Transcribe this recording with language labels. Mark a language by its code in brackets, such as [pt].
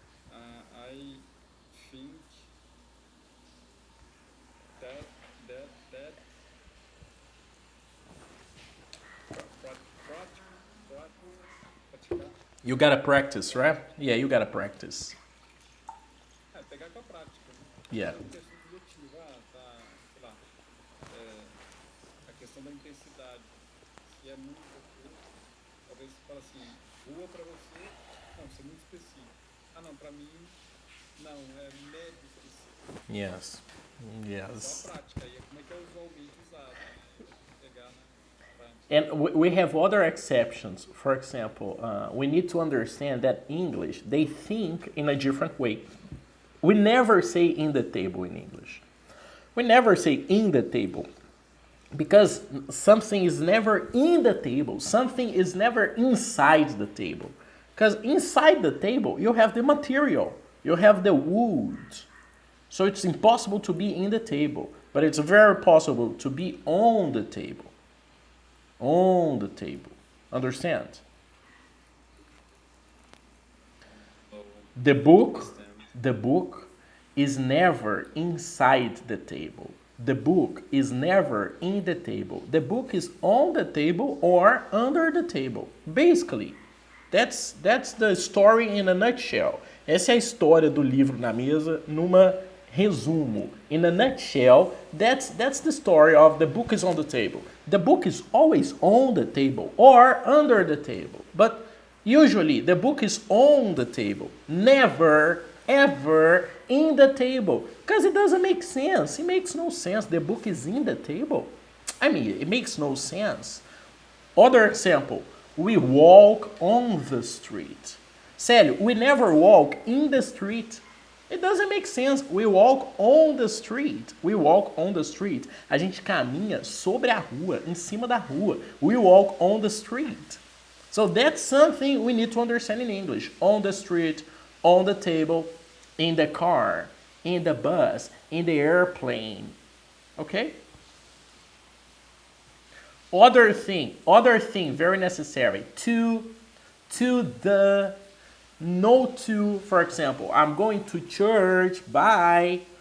[en] I think that that [pt] praticar [en] You gotta practice, right? Yeah, you gotta practice. [pt] é pegar com a prática, né? [en] Yeah. [pt] É um texto subjetivo, tá, sei lá, é, a questão da intensidade. Se é muito pouco, talvez você fale assim, rua pra você, não, isso é muito específico. Ah, não, pra mim, não, é médio específico. [en] Yes. [pt] É [en] Yes. [pt] só a prática, aí é como é que é usualmente usado. Pegar na prática. [en] And we have other exceptions. For example, we need to understand that English, they think in a different way. We never say in the table in English. We never say in the table because something is never in the table. Something is never inside the table. Because inside the table, you have the material, you have the wood. So it's impossible to be in the table, but it's very possible to be on the table. On the table. Understand? Oh, The book, understand. the book is never inside the table. The book is never in the table. The book is on the table or under the table. Basically, that's the story in a nutshell. [pt] Essa é a história do livro na mesa numa resumo. [en] In a nutshell, that's the story of the book is on the table. The book is always on the table or under the table. But usually the book is on the table, never ever in the table. Because it doesn't make sense. It makes no sense. The book is in the table. I mean, it makes no sense. Other example, we walk on the street. Célio, we never walk in the street. It doesn't make sense. We walk on the street. We walk on the street. [pt] A gente caminha sobre a rua, em cima da rua. [en] We walk on the street. So that's something we need to understand in English. On the street, on the table, in the car, in the bus, in the airplane. Okay? Other thing, very necessary. To the, no to, for example, I'm going to church, bye.